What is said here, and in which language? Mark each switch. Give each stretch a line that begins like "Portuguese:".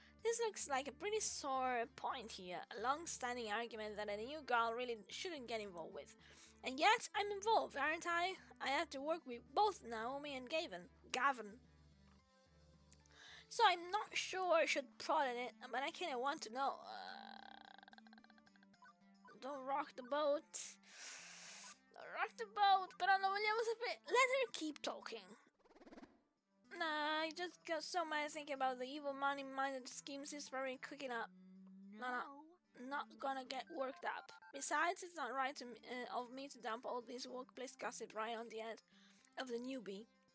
English: This looks like a pretty sore point here, a long-standing argument that a new girl really shouldn't get involved with. And yet, I'm involved, aren't I? I have to work with both Naomi and Gavin. So I'm not sure I should prod in it, but I kinda want to know. Don't rock the boat. Don't rock the boat,
Italian: però non vogliamo sapere.
English: Let her keep talking. Nah, I just got so mad thinking about the evil money-minded schemes he's probably cooking up. No, not gonna get worked up. Besides, it's not right of me to dump all this workplace gossip right on the head of the newbie.